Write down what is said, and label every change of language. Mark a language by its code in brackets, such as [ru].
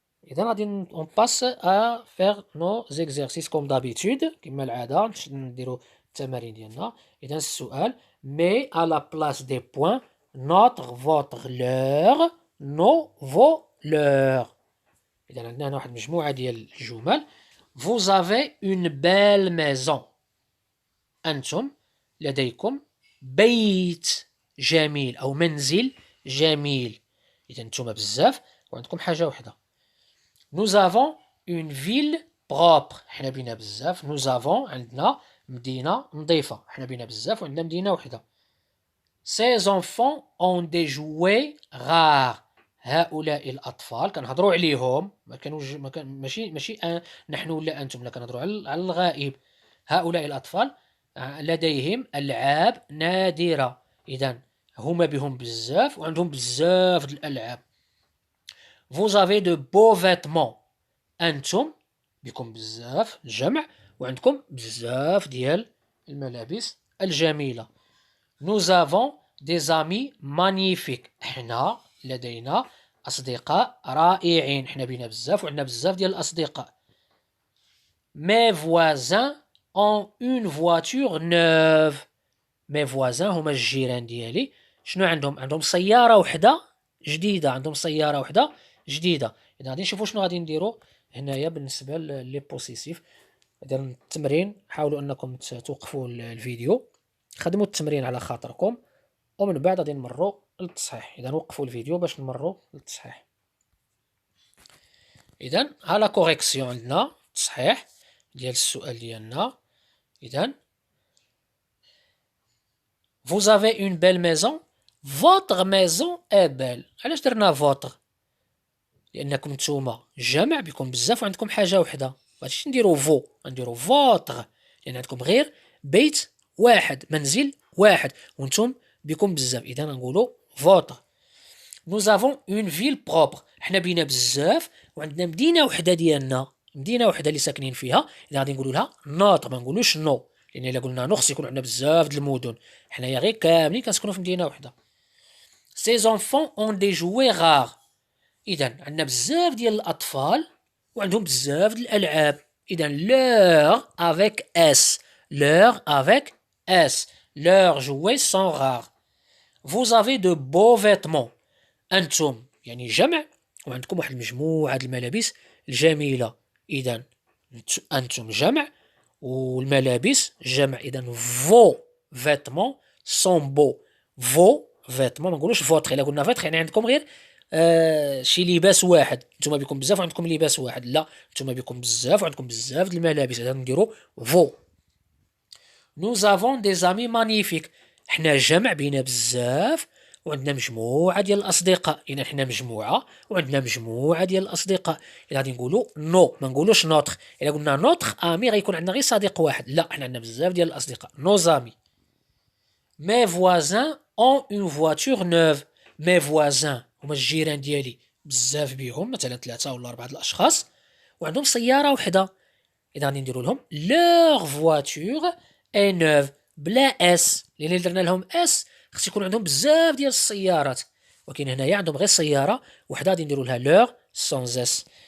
[ar] إذا غادي [fr] on passe à faire nos exercices comme d'habitude [ar] كما العادة نديرو التمارين ديالنا. إذا السؤال [fr] mais à la place des points notre, votre, leur, nos, vos, leur. [ar] إذا عندنا هنا واحد مجموعة ديال الجمل. [fr] vous avez une belle maison. [ar] أنتم لديكم بيت جميل أو منزل جميل. إذا نتوما بزاف وعندكم حاجة وحدة. [fr] Nous avons une ville propre. [ar] حنا بينا بزاف. [fr] Nous avons [ar] عندنا مدينة نظيفة. حنا بينا بزاف وعندنا مدينة وحدة. [fr] Ces enfants ont des jouets rares. [ar] هؤلاء الأطفال كنهضروا عليهم، ماشي نحن ولا أنتم، لا كنهضروا على الغائب. هؤلاء الأطفال لديهم ألعاب نادرة. إذا هما بهم بزاف وعندهم بزاف د الألعاب. [fr] Vous avez de beaux vêtements. [ar] أنتم بكم بزاف الجمع وعندكم بزاف ديال الملابس الجميلة. [fr] Nous avons des amis magnifiques. [ar] حنا لدينا أصدقاء رائعين. حنا بينا بزاف وعندنا بزاف ديال الأصدقاء. [fr] Mes voisins ont une voiture neuve. Mes voisins [ar] هما الجيران ديالي. شنو عندهم؟ عندهم سيارة وحدة جديدة. عندهم سيارة وحدة جديدة. إذا غادي نشوفوا شنو غادي نديروا هنايا بالنسبة لي بوسيسيف. إذا التمرين حاولوا أنكم توقفوا الفيديو، خدموا التمرين على خاطركم، ومن بعد غادي نمروا للتصحيح. إذا وقفوا الفيديو باش نمروا للتصحيح. إذا ها لا كوريكسيون عندنا تصحيح ديال السؤال ديالنا. [fr] إذا Vous avez une belle maison. Votre maison est belle. [ar] علاش درنا فوتغ؟ لأنكم نتوما جمع بكم بزاف وعندكم حاجة وحدة. مغاديش نديرو فو، غنديرو فوتغ، لأن عندكم غير بيت واحد، منزل واحد، وانتم بكم بزاف. إذا غنقولو فوتغ. [fr] Nous avons une ville propre. [ar] حنا بينا بزاف وعندنا مدينة وحدة ديالنا، مدينة وحدة اللي ساكنين فيها. إذا غادي نقولو لها نوط، ما نقولوش نو، لأن إلا قلنا نو خص يكون عندنا بزاف د المدن. حنايا غير كاملين كنسكنو في مدينة وحدة. [fr] Ces enfants ont des jouets rares. [ar] إذا عندنا بزاف ديال الأطفال وعندهم بزاف د الألعاب. [fr] إذا leur avec S. Leur avec S. Leurs jouets sont rares. Vous avez de beaux vêtements. [ar] أنتم يعني جمع وعندكم واحد المجموعة د الملابس الجميلة. إذا أنتم جمع والملابس جمع. [fr] إذا vos vêtements sont beaux. vos vêtements [ar] ما نقولوش فوتر. إلا قلنا فوتر يعني عندكم غير شي لباس واحد. نتوما بكم بزاف وعندكم لباس واحد. لا، نتوما بكم بزاف وعندكم بزاف د الملابس. إذا نديرو فو. [fr] Nous avons des amis magnifiques. [ar] حنا جمع بينا بزاف وعندنا مجموعة ديال الأصدقاء. إذا حنا مجموعة وعندنا مجموعة ديال الأصدقاء. إذا غادي نقولو نو، ما نقولوش نوتخ. إلا قلنا نوتخ أمي غيكون عندنا غير صديق واحد. لا، حنا عندنا بزاف ديال الأصدقاء. [fr] نوز أمي. Mes voisins ont une voiture neuve. Mes voisins [ar] هما الجيران ديالي بزاف بيهم، مثلا 3 ولا 4 الأشخاص وعندهم سيارة وحدة. إذا غادي نديرو لهم [fr] leur voiture est neuve [ar] بلا اس، لأن درنا لهم اس خص يكون عندهم بزاف ديال السيارات، ولكن هنايا عندهم غير سيارة وحدة غادي نديرو لها leur sans اس.